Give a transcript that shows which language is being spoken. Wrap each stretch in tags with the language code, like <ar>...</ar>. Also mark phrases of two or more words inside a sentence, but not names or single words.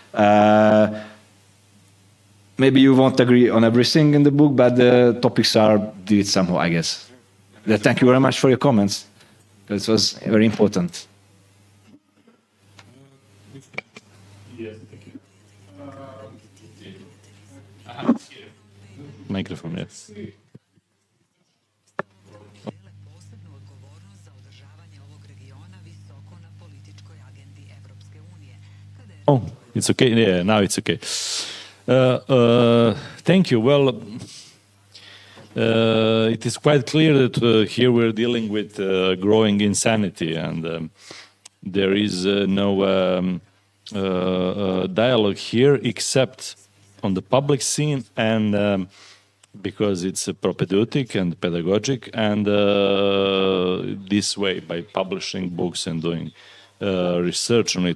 <en>Maybe you won't agree on everything in the book, but the topics are dealt somehow, I guess. Thank you very much for your comments. This was very important. Yes, thank you. Microphone, yes.</en> <sr>posebnu odgovornost za održavanje ovog regiona visoko na političkoj agendi Evropske unije. Kada je</sr> <en>Oh, it's okay. Yeah, now it's okay. Thank you. Well, it is quite clear that here we're dealing with growing insanity, and there is no dialogue here except on the public scene, and because it's propedeutic and pedagogic, and this way by publishing books and doing research on it.</en>